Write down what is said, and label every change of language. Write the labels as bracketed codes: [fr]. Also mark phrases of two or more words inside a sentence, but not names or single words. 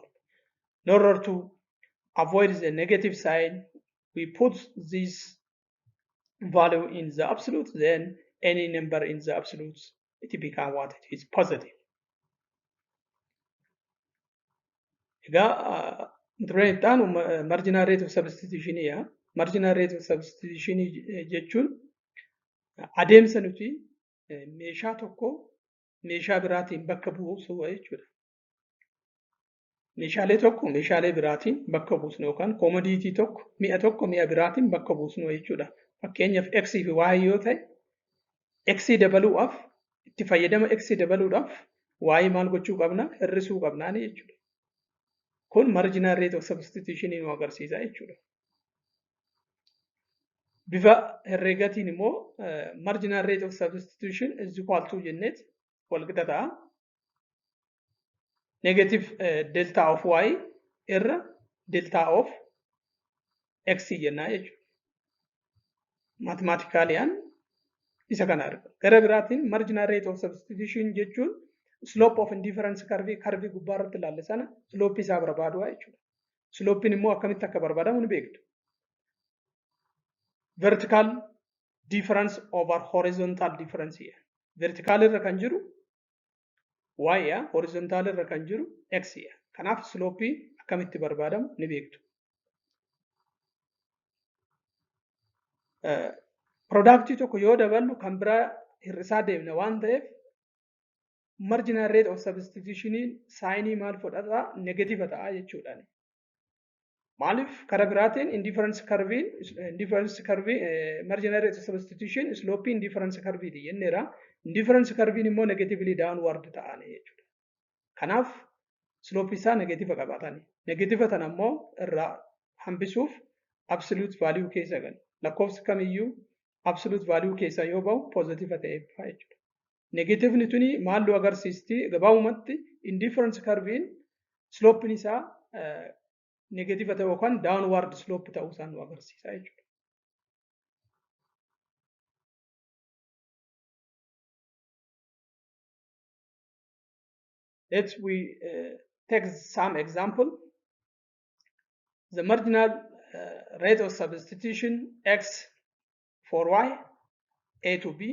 [en] In order to avoid the negative sign, we put this value in the absolute, then any number in the absolutes, it becomes what? It is positive. Marginal rate of substitution here. Marginal rate of substitution [om] jechuun adeemsa nuti meeshaa tokko meeshaa biraatiin bakka buusuu jechuudha. Meeshaalee tokko meeshaalee biraatiin bakka buusnu yookaan commodity tokko mi'a biraatiin bakka buusnu jechuudha. Fakkeenyaaf x fi y yoo ta'e x dabaluudhaaf itti fayyadama x dabaluudhaaf y maal gochuu qabna? Hir'isuu qabnaa jechuudha. Kun [en] marginal rate of substitution [om] nu agarsiisa jechuudha. Bifa herreegatiin immoo [en] marginal rate of substitution is equal to [om] jennet wal qixa ta'a. [en] Negative delta of y [om] irra [en] delta of x [om] jenna jechuudha. Mathematically isa kana arga. Gara biraatiin [en] marginal rate of substitution [om] jechuun [en] slope of indifference curve curve [om] gubbaa irratti ilaalle sana slope isaa barbaaduu jechuudha. Slopein immoo akkamitti akka barbaadamu ni beektu. [en] Vertical difference over horizontal difference here. [om] Vertical irra kan jiru y ya, horizontal irra kan jiru x ya. Kanaaf slope akkamitti barbaadamu ni beektu. Productii tokko yoo daballu kan biraa hir'isaa deemna waan ta'eef [en] marginal rate of substitution [om] saayinii maal fudhata negative ta'a jechuudha. Maaliif kara biraatiin [en] indifference curve marginal rate of substitution slope indifference curve [om] jenneera. [en] Indifference curve [om] immoo [en] negatively downward [om] ta'an jechuudha. Kanaaf slope isaa negative qabaatani. Negative tan ammoo irraa hambisuuf [en] absolute value [om] keessa gal. Lakkoofsi kamiyyuu [en] absolute value [om] keessa yoo ba'u positive ta'e jechuudha. Negative ni tuni maallu agarsiisti gabaabumatti [en] indifference curve slope [om] isaa negative ta'e yookaan [en] downward slope [om] ta'uu isaa nu agarsiisa jechuudha. [en] Let's take some example. The marginal rate of substitution x for y, a to b.